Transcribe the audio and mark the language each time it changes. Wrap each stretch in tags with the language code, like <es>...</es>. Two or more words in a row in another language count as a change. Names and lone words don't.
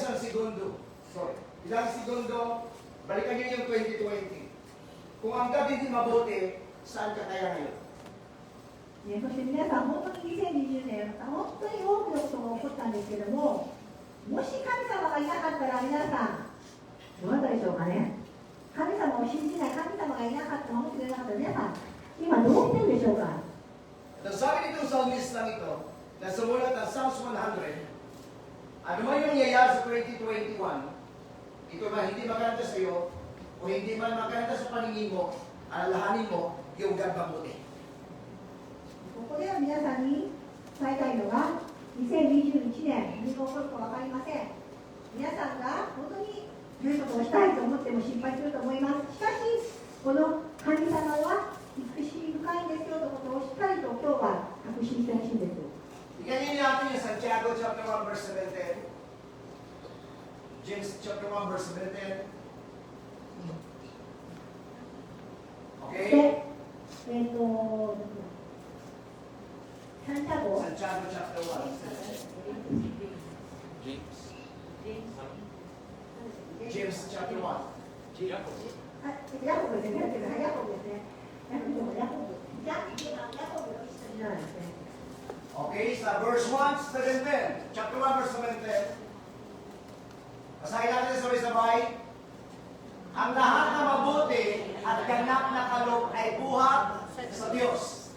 <tl>segundo. Sorry. Ilang segundo, balikan nyo yung 2020. Kung ang gabi hindi mabuti, saan ka kaya ngayon?</tl> <ja>ね、そして皆さん、本当に2020年、本当に多くのことが起こったんですけども、もし神様がいなかったら皆さん、どうだったでしょうかね。神様を信じない、神様がいなかった、守ってくれなかったら皆さん、今どうしてるでしょうか。</ja> <tl>Sabi nitong psalmist lang ito, na sumulat ng Psalms 100, ano man yung nangyayari sa 2021, ito ba hindi maganda sa iyo, o hindi man maganda sa paningin mo, alalahanin mo, yung God mabuti.</tl> <ja>ここでは皆さんに伝えたいのが、2021年、何が起こるか分かりません。皆さんが本当に良いことをしたいと思っても心配すると思います。しかし、この神様は慈しみ深いんですよということをしっかりと今日は確信してほしいんです。</ja> <tl>Tingnan natin yung Santiago</tl> <en>chapter 1 verse 17. James chapter 1 verse 17. Okay?</en> <ja>で、サンタゴ</ja> <en>Santiago chapter 1. James chapter 1.</en> <ja>ヤコブですね。ヤコブですね。ヤコブの一緒になるんですね。</ja> <tl>Okay, sa verse 1, 17.</tl> <en>Chapter 1, verse 17.</en> <tl>Basahin natin sabay-sabay. Ang lahat na mabuti at ganap na kaloob ay buhat sa Diyos.</tl>